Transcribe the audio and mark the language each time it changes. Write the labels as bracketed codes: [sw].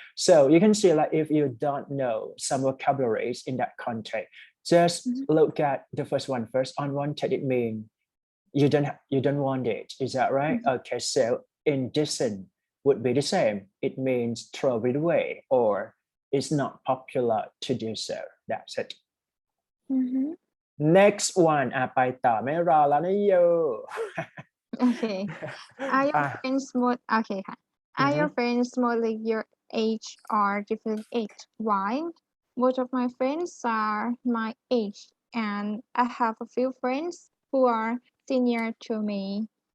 [en] So you can see like if you don't know some vocabularies in that context, just look at the first one first. Unwanted, it means you don't want it. Is that right? Okay, so indecent would be the same. It means throw it away or it's not popular to do so. That's it. Next one [th] ไปต่อไม่รอแล้วนะโย [en] Okay. Are your friends more okay? Are your friends more like your age or different age? Why? Most of my friends are my age, and I have a few friends who are senior to me.